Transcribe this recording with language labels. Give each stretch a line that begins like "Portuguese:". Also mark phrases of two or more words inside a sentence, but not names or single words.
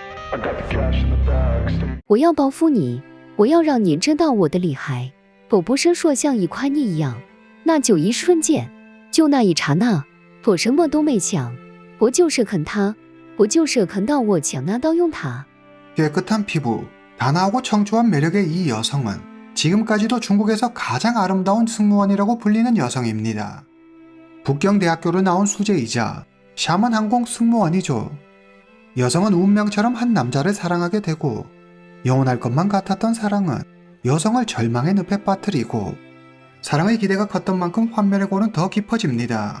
Chinese: 我要报复你，我要让你知道我的厉害。我不是说像一块泥一样，那就一瞬间，就那一刹那，我什么都没想，我就是恨他，我就是恨到我想拿刀用他。
Korean: 깨끗한 피부, 단아하고 청초한 매력의 이 여성은 지금까지도 중국에서 가장 아름다운 승무원이라고 불리는 여성입니다. 북경대학교를 나온 수재이자 샤먼 항공 승무원이죠. 여성은 운명처럼 한 남자를 사랑하게 되고 영원할 것만 같았던 사랑은 여성을 절망의 늪에 빠뜨리고 사랑의 기대가 컸던 만큼 환멸의 골은 더 깊어집니다.